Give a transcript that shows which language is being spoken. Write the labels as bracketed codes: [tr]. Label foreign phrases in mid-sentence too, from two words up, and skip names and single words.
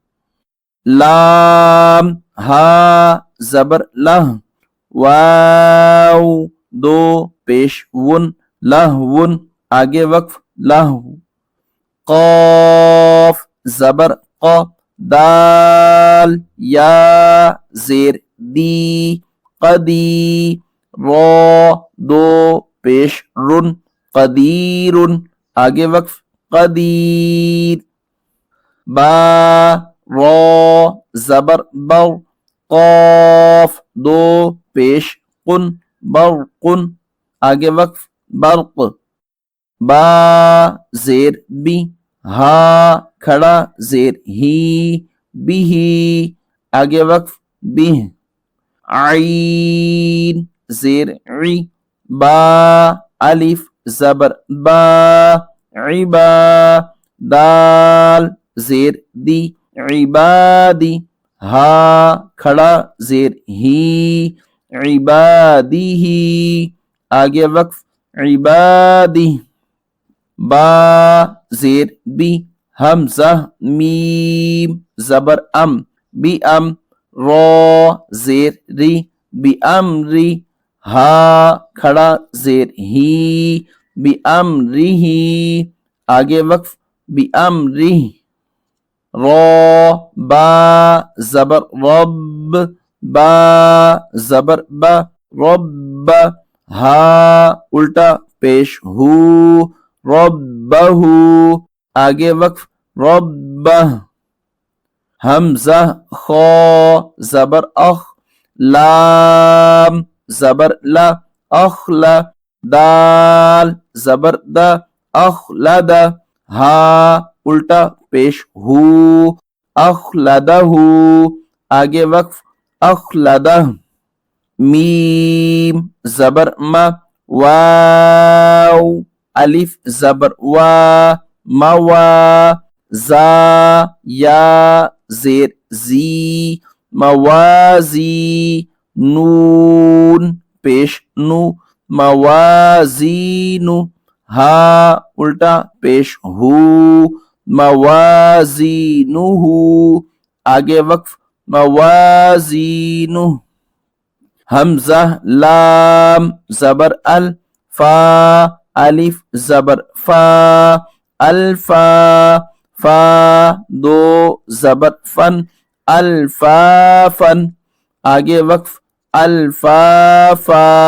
[ur] لام ہا زبر لہ، واو دو پیش ون، لہون، آگے وقف، لہو، قاف زبر قا، دال یا زیر دی، قدی، را دو پیش رن، قدیر، آگے وقف، قدیر، با را زبر بر، قاف دو پیش قن، برقن، آگے وقف، برق، با زیر بی، ہا کھڑا زیر ہی، بھی، آگے وقف، بھی، عین زیر عی، با الف زبر با، عبا، دال زیر دی، عبادی، ہا کھڑا زیر ہی، عبادی ہی، آگے وقف، عبادی، با زیر بی، حمزہ میم زبر ام، بی ام، را زیر ری، بی امری، ہا کھڑا زیر ہی، بی امری، آگے وقف، بی امری، را با زبر رب، با زبر با، رب، ہا الٹا پیش ہو، ربہ، آگے وقف، ربہ، حمزہ خا زبر اخ، لام زبر لا، اخلا، دال زبر دا، اخلدا، ہا الٹا پیش ہو، اخلدہ، آگے وقف، اخلدہ، میم زبر ما، واو الف زبر وا، موا، زا یا زیر زی، موازی، نون پیش نو، موازین، ہا الٹا پیش ہو، موازینہ، آگے وقف، موازینہ، حمزہ لام زبر ال، فا الف زبر فا، الفا، فا دو زبر فن، الفافن، آگے وقف، الفافا،